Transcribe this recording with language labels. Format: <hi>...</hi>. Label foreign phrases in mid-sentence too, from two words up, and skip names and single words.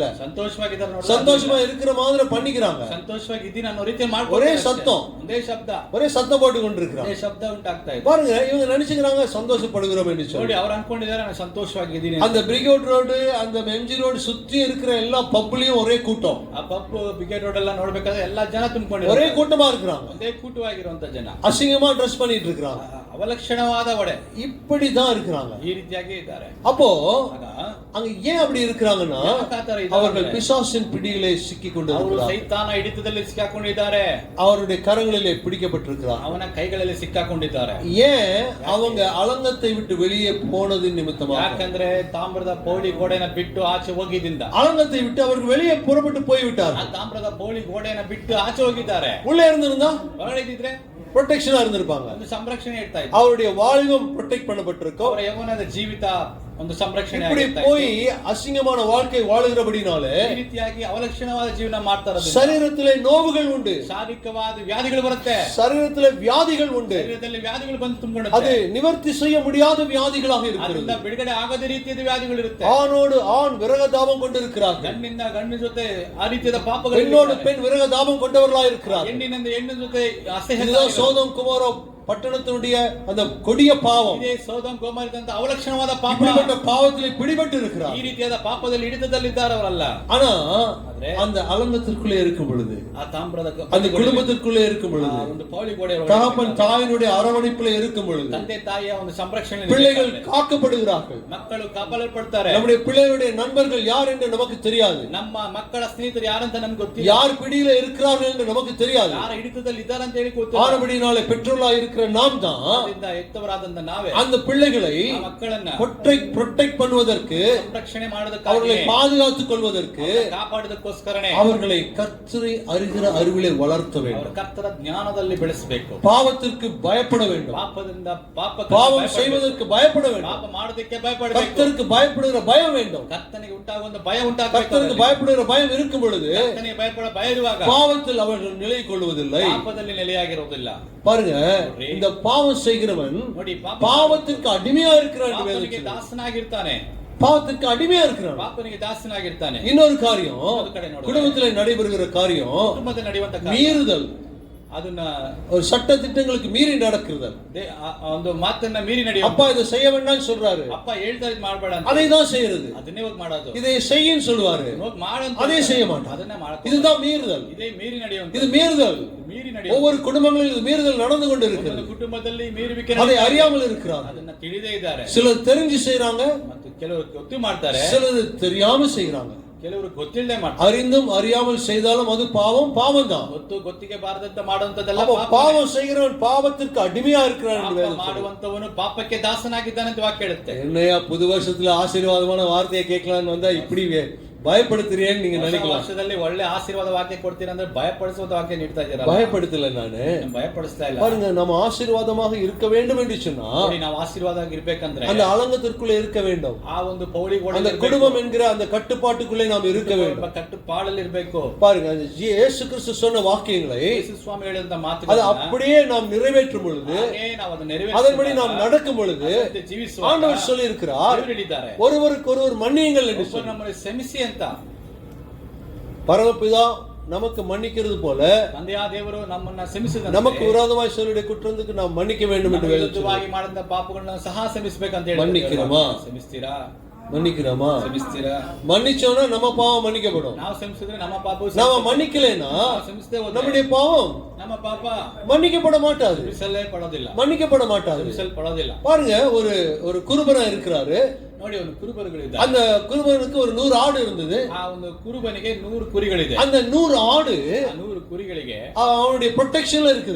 <kn>ಸಂತೋಷವಾಗಿದ್ದಾರೆ ನೋಡಿ,</kn> <ta>சந்தோஷமா இருக்கிற மாதிரி பண்ணிக்கிறாங்க.</ta> <kn>ಸಂತೋಷವಾಗಿದ್ದೀನಿ ಅನ್ನೋ ರೀತಿ ಮಾಡ್ಕೊಂಡು</kn> <ta>ஒரே சத்தம்,</ta> <kn>ಒಂದೇ ಶಬ್ದ,</kn> <ta>ஒரே சத்தம் போட்டு கொண்டிருக்கிறாங்க.</ta> <kn>ಒಂದೇ ಶಬ್ದ ಉಂಟಾಗ್ತಾ ಇದೆ.</kn> <ta>பாருங்க, இவங்க நினைச்சுக்கிறாங்க சந்தோஷப்படுகிறோம் என்று சொல்லி.</ta> <kn>ನೋಡಿ, ಅವ್ರು ಅನ್ಕೊಂಡಿದ್ದಾರೆ ನಾನು ಸಂತೋಷವಾಗಿದ್ದೀನಿ.</kn> <ta>அந்த பிரிகேட் ரோடு, அந்த எம்ஜி ரோடு சுத்தி இருக்கிற எல்லா பப்லயும் ஒரே கூட்டம்.</ta> <kn>ಆ ಪಬ್ ಬ್ರಿಗೇಡ್ ರೋಡ್ ಎಲ್ಲ ನೋಡ್ಬೇಕಾದ್ರೆ ಎಲ್ಲಾ ಜನ ತುಂಬಿಕೊಂಡಿದ್ದಾರೆ,</kn> <ta>ஒரே கூட்டமா இருக்கிறாங்க,</ta> <kn>ಒಂದೇ ಕೂಟವಾಗಿರುವಂತ ಜನ,</kn> <ta>அசிங்கமா ட்ரெஸ் பண்ணிட்டு இருக்காங்க,</ta> <kn>ಅವಲಕ್ಷಣವಾದ ಒಡೆ,</kn> <ta>இப்படிதான் இருக்கிறாங்க.</ta> <kn>ಈ ರೀತಿಯಾಗಿ ಇದ್ದಾರೆ.</kn> <ta>அப்போ அங்க ஏன் அப்படி இருக்கிறாங்கன்னா, அவர்கள்</ta> <kn>ಅವರು</kn> <ta>பிசாசின் பிடியிலே சிக்கி கொண்டிருக்கிறார்கள்,</ta> <kn>ಸೈತಾನ ಹಿಡಿತದಲ್ಲಿ ಸಿಕ್ಕಾಕೊಂಡಿದ್ದಾರೆ,</kn> <ta>அவருடைய கரங்களிலே பிடிக்கப்பட்டிருக்கிறார்.</ta> <kn>ಅವನ ಕೈಗಳಲ್ಲಿ ಸಿಕ್ಕಾಕೊಂಡಿದ್ದಾರೆ.</kn> <ta>ஏன்? அவங்க அலங்கத்தை விட்டு வெளியே போனது நிமித்தமாக.</ta> <kn>ಯಾಕಂದ್ರೆ ತಾಮ್ರದ ಪೌಳಿ ಗೋಡೆನ ಬಿಟ್ಟು ಆಚೆ ಹೋಗಿದಿಂದ,</kn> <ta>அலங்கத்தை விட்டு அவர்கள் வெளியே புறப்பட்டு போய்விட்டார்.</ta> <kn>ಆ ತಾಮ್ರದ ಪೌಳಿ ಗೋಡೆನ ಬಿಟ್ಟು ಆಚೆ ಹೋಗಿದ್ದಾರೆ.</kn> <ta>உள்ளே இருந்திருந்தா</ta> <kn>ಹೊರಗಿದ್ರೆ</kn> <ta>ಪ್ರೊಟೆಕ್ಷನ್ இருந்திருப்பாங்க,</ta> <kn>ಒಂದು ಸಂರಕ್ಷಣೆ ಇರ್ತಾ ಇತ್ತು,</kn> <ta>அவருடைய வாழ்வும் ಪ್ರೊಟೆக்ட் பண்ணப்பட்டிருக்கும்,</ta> <kn>ಅವರ ಯೌವನದ ಜೀವಿತ ಒಂದು ಸಂರಕ್ಷಣೆ</kn> <ta>இப்படி போய் அசிங்கமான வாழ்க்கை வாழுகிறபடினாலே</ta> <kn>ಈ ರೀತಿಯಾಗಿ ಅವಲಕ್ಷಣವಾದ ಜೀವನ ಮಾಡ್ತಾರೆ.</kn> <ta>சரீரத்திலே நோவுகள் உண்டு,</ta> <kn>ಶಾರೀರಿಕವಾದ ವ್ಯಾಧಿಗಳು ಬರುತ್ತೆ,</kn> <ta>சரீரத்திலே வியாதிகள் உண்டு,</ta> <kn>ಶರೀರದಲ್ಲಿ ವ್ಯಾಧಿಗಳು ಬಂದು ತುಂಬಿಕೊಳ್ಳುತ್ತೆ.</kn> <ta>அது நிவர்த்தி செய்ய முடியாத வியாதிகளாக இருக்கிறது.</ta> <kn>ಅದರಿಂದ ಬಿಡುಗಡೆ ಆಗದ ರೀತಿಯ ವ್ಯಾಧಿಗಳು ಇರುತ್ತೆ.</kn> <ta>ஆணோடு ஆண் விரகதாபம் கொண்டிருக்கிறார்கள்,</ta> <kn>ಗಂಡಿಂದ ಗಂಡಿನ ಜೊತೆ ಆ ರೀತಿಯಾದ ಪಾಪಗಳು,</kn> <ta>பெண்ணோடு பெண் விரகதாபம் கொண்டவர்களாக இருக்கிறார்கள்.</ta> <kn>ಹೆಣ್ಣಿನಿಂದ ಹೆಣ್ಣಿನ ಜೊತೆ ಅಸಹ್ಯ,</kn> <ta>இதுதான் சோதம் குமாரோ பட்டணத்தினுடைய அந்த கொடிய பாவம்.</ta> <kn>ಇದೇ ಸೋದಮ್ ಗೋಮರದಂತ ಅವಲಕ್ಷಣವಾದ ಪಾಪ.</kn> <ta>இப்படிப்பட்ட பாவத்திலே பிடிபட்டு இருக்கிறார்.</ta> <kn>ಈ ರೀತಿಯಾದ ಪಾಪದಲ್ಲಿ ಹಿಡಿತದಲ್ಲಿದ್ದಾರೆ ಅವರಲ್ಲ.</kn> <ta>ஆனா அந்த அலங்கத்திற்குள்ளே இருக்கும் பொழுது,</ta> <kn>ಆ ತಾಮ್ರದ</kn> <ta>அந்த குடும்பத்திற்குள்ளே இருக்கும் பொழுது,</ta> <kn>ಒಂದು ಪೌಳಿ ಗೋಡೆ,</kn> <ta>தகப்பன் தாயினுடைய அரவணைப்பிலே இருக்கும் பொழுது,</ta> <kn>ತಂದೆ ತಾಯಿಯ ಒಂದು ಸಂರಕ್ಷಣೆ,</kn> <ta>பிள்ளைகள் காக்கப்படுகிறார்கள்.</ta> <kn>ಮಕ್ಕಳು ಕಾಪಾಡಲ್ಪಡ್ತಾರೆ.</kn> <ta>நம்முடைய பிள்ளைகளுடைய நண்பர்கள் யார் என்று நமக்கு தெரியாது,</ta> <kn>ನಮ್ಮ ಮಕ್ಕಳ ಸ್ನೇಹಿತರು ಯಾರಂತ ನಮ್ಗೆ ಗೊತ್ತಿಲ್ಲ,</kn> <ta>யார் பிடியில இருக்கிறார்கள் என்று நமக்கு தெரியாது.</ta> <kn>ಯಾರ ಹಿಡಿತದಲ್ಲಿ ಇದ್ದಾರೆ ಅಂತ ಹೇಳಿ ಗೊತ್ತಿಲ್ಲ.</kn> <ta>ஆனபடினாலே பெற்றோர்களாக இருக்கிற இருக்கிற நாம் தான்</ta> <kn>ಅದರಿಂದ ಎತ್ತವರಾದಂತ ನಾವೇ</kn> <ta>அந்த பிள்ளைகளை</ta> <kn>ಆ ಮಕ್ಕಳನ್ನ</kn> <ta>ಪ್ರೊಟೆಕ್ಟ್ பண்ணுவதற்கு,</ta> <kn>ಸಂರಕ್ಷಣೆ</kn> <ta>அவர்களை</ta> <kn>ಮಾಡೋದಕ್ಕಾಗಿ,</kn> <ta>பாதுகாத்துக் கொள்வதற்கு</ta> <kn>ಕಾಪಾಡೋದಕ್ಕೋಸ್ಕರನೇ</kn> <ta>அவர்களை கர்த்தரை அறிகிற அறிவிலே வளர்த்த</ta> <kn>ಅವರ</kn> <ta>வேண்டும்.</ta> <kn>ಕರ್ತನ ಜ್ಞಾನದಲ್ಲಿ ಬೆಳೆಸಬೇಕು.</kn> <ta>பாவத்திற்கு பயப்பட வேண்டும்.</ta> <kn>ಪಾಪದಿಂದ</kn> <ta>பாவம் செய்வதற்கு பயப்பட வேண்டும்.</ta> <kn>ಪಾಪ ಮಾಡೋದಕ್ಕೆ ಭಯಪಡಬೇಕು.</kn> <ta>கர்த்தருக்கு பயப்படுகிற பயம் வேண்டும்.</ta> <kn>ಕರ್ತನಿಗೆ ಉಂಟಾಗುವ ಭಯ ಉಂಟಾಗಬೇಕು.</kn> <ta>கர்த்தருக்கு பயப்படுகிற பயம் இருக்கும் பொழுது</ta> <kn>ಕರ್ತನಿಗೆ ಭಯಪಡ ಭಯ ಇರುವಾಗ</kn> <ta>பாவத்தில் அவர்கள் நிலை கொள்வதில்லை.</ta> <kn>ಪಾಪದಲ್ಲಿ ನೆಲೆಯಾಗಿರುವುದಿಲ್ಲ.</kn> <ta>பாருங்க, இந்த பாவம் செய்கிறவன்</ta> <kn>ನೋಡಿ,</kn> <ta>பாவத்திற்கு அடிமையா இருக்கிறான்.</ta> <kn>ಪಾಪನಿಗೆ ದಾಸನಾಗಿರ್ತಾನೆ.</kn> <ta>பாவத்திற்கு அடிமையா இருக்கிறான்.</ta> <kn>ಪಾಪನಿಗೆ ದಾಸನಾಗಿರ್ತಾನೆ.</kn> <ta>இன்னொரு காரியம்,</ta> <kn>ಇನ್ನೊಂದು ಕಡೆ ನೋಡಿದ್ರೆ,</kn> <ta>குடும்பத்தில் நடைபெறுகிற காரியம்</ta> <kn>ಕುಟುಂಬದಲ್ಲಿ ನಡೆಯುವಂತ ಕಾರ್ಯ,</kn> <ta>மீறுதல்.</ta> <kn>ಅದನ್ನ</kn> <ta>ஒரு சட்ட திட்டங்களுக்கு மீறி நடக்கிறது.</ta> <kn>ಒಂದು ಮಾತನ್ನ ಮೀರಿ ನಡೆಯುವ.</kn> <ta>அப்பா இதை செய்ய வேண்டாம்னு சொல்றாரு,</ta> <kn>ಅಪ್ಪ ಹೇಳ್ತಾರೆ ಇದು ಮಾಡಬೇಡ ಅಂತ,</kn> <ta>அதை தான் செய்யறது.</ta> <kn>ಅದನ್ನೇ ಹೋಗಿ ಮಾಡೋದು.</kn> <ta>இதை செய்யின்னு சொல்லுவாரு,</ta> <kn>ಹೋಗಿ ಮಾಡು,</kn> <ta>அதே செய்ய மாட்டான்.</ta> <kn>ಅದನ್ನೇ ಮಾಡ್ತಾರೆ.</kn> <ta>இதுதான் மீறுதல்.</ta> <kn>ಇದೇ ಮೀರಿ ನಡೆಯುವಂತ.</kn> <ta>இது மீறுதல்.</ta> <kn>ಮೀರಿ ನಡೆಯುವ.</kn> <ta>ஒவ்வொரு குடும்பங்களிலும் இது மீறுதல் நடந்து கொண்டு இருக்கிறது.</ta> <kn>ಕುಟುಂಬದಲ್ಲಿ ಮೀರುವಿಕೆ,</kn> <ta>அதை அறியாமல் இருக்கிறார்.</ta> <kn>ಅದನ್ನ ತಿಳಿದೇ ಇದ್ದಾರೆ.</kn> <ta>சிலர் தெரிஞ்சு செய்றாங்க,</ta> <kn>ಮತ್ತು ಕೆಲವರು ಗೊತ್ತು ಮಾಡ್ತಾರೆ,</kn> <ta>சிலர் தெரியாம செய்றாங்க.</ta> <kn>ಕೆಲವರು ಗೊತ್ತಿಲ್ಲದೆ ಮಾಡ್ತಾರೆ.</kn> <ta>அறிந்தும் அறியாமல் செய்தாலும் அது பாவம், பாவம் தான்.</ta> <kn>ಗೊತ್ತಿಗೆ ಬಾರದಂತ ಮಾಡುವಂತದೆಲ್ಲ</kn> <ta>பாவம் செய்கிறவன் பாவத்திற்கு அடிமையா இருக்கிறான்.</ta> <kn>ಮಾಡುವಂತವನು ಪಾಪಕ್ಕೆ ದಾಸನಾಗಿದ್ದಾನೆ ಅಂತ ವಾಕ್ಯ ಹೇಳುತ್ತೆ.</kn> <ta>என்னையா புது வருஷத்துல ஆசீர்வாதமான வார்த்தையை கேட்கலான்னு வந்தா இப்படி பயப்படுத்துறேன்னு நீங்க நினைக்கலாம்.</ta> <kn>ವರ್ಷದಲ್ಲಿ ಒಳ್ಳೆ ಆಶೀರ್ವಾದ ವಾಕ್ಯ ಕೊಡ್ತೀರಾ ಅಂದ್ರೆ ಭಯಪಡಿಸುವಂತ ವಾಕ್ಯ ನೀಡ್ತಾ ಇದ್ದೀರಾ.</kn> <ta>பயப்படுத்தல, நானு</ta> <kn>ಭಯಪಡಿಸ್ತಾ ಇಲ್ಲ.</kn> <ta>பாருங்க, நம்ம ஆசீர்வாதமாக இருக்க வேண்டும் என்று சொன்னா</ta> <kn>ನಾವು ಆಶೀರ್ವಾದ ಇರಬೇಕಂದ್ರೆ</kn> <ta>அந்த அலங்கத்திற்குள்ளே இருக்க வேண்டும்.</ta> <kn>ಆ ಒಂದು ಪೌಳಿ</kn> <ta>அந்த குடும்பம் என்கிற அந்த கட்டுப்பாட்டுக்குள்ளே நாம் இருக்க வேண்டும்.</ta> <kn>ಕಟ್ಟುಪಾಡಲ್ಲಿ ಇರಬೇಕು.</kn> <ta>பாருங்க, இயேசு கிறிஸ்து சொன்ன வாக்கியங்களை,</ta> <kn>ಯೇಸು ಸ್ವಾಮಿ ಹೇಳಿದಂತ ಮಾತು,</kn> <ta>அது அப்படியே நாம் நிறைவேற்றும் பொழுது,</ta> <kn>ನಾವು ಅದನ್ನು நிறைவேற்றி</kn> <ta>அதன்படி நாம் நடக்கும் பொழுது ஆண்டவர் சொல்லி இருக்கிறார், ஒருவருக்கு ஒருவர் மன்னியுங்கள் என்று சொல்லி.</ta> <kn>ನಮ್ಮನ್ನು ಕ್ಷಮಿಸಿ ಅಂತ</kn> <ta>பரமபிதா நமக்கு மன்னிக்கிறது போல</ta> <kn>ತಂದೆಯ ದೇವರು ನಮ್ಮನ್ನ ಕ್ಷಮಿಸಿದ,</kn> <ta>நமக்கு விரோதமாய் சொல்லிய குற்றத்துக்கு நாம் மன்னிக்க வேண்டும் என்று</ta> <kn>ವಿರುದ್ಧವಾಗಿ ಮಾಡಿದ ಪಾಪಗಳನ್ನ ಸಹ ಕ್ಷಮಿಸಬೇಕು ಅಂತ ಹೇಳಿ.</kn> <ta>மன்னிக்கிறோமா?</ta> <kn>ಕ್ಷಮಿಸ್ತೀರಾ?</kn> <ta>மன்னிக்கிறோமா?</ta> <kn>ಕ್ಷಮಿಸ್ತೀರಾ?</kn> <ta>மன்னிச்சோம்னா நம்ம பாவம் மன்னிக்கப்படும்.</ta> <kn>ನಾವು ಕ್ಷಮಿಸಿದ್ರೆ ನಮ್ಮ ಪಾಪ,</kn> <ta>நாம மன்னிக்கலைன்னா நம்முடைய பாவம்</ta> <kn>ನಮ್ಮ ಪಾಪ</kn> <ta>மன்னிக்கப்பட மாட்டாது.</ta> <kn>ಕ್ಷಮಿಸಲೇ ಪಡೋದಿಲ್ಲ.</kn> <ta>மன்னிக்கப்பட மாட்டாது.</ta> <kn>ಕ್ಷಮಿಸಲ್ಪಡೋದಿಲ್ಲ.</kn> <ta>பாருங்க, ஒரு குருபரன் இருக்கிறாரு.</ta> <kn>ನೋಡಿ, ಒಂದು ಕುರುಬರುಗಳಿದೆ.</kn> <ta>அந்த குருபனுக்கு ஒரு 100 ஆடு இருந்தது.</ta> <kn>ಆ ಒಂದು ಕುರುಬನಿಗೆ 100 ಕುರಿಗಳಿದೆ.</kn> <ta>அந்த 100 ஆடு</ta> <kn>100 ಕುರಿಗಳಿಗೆ</kn> <ta>அவனுடைய ப்ரொடெக்ஷன்ல இருக்குது.</ta>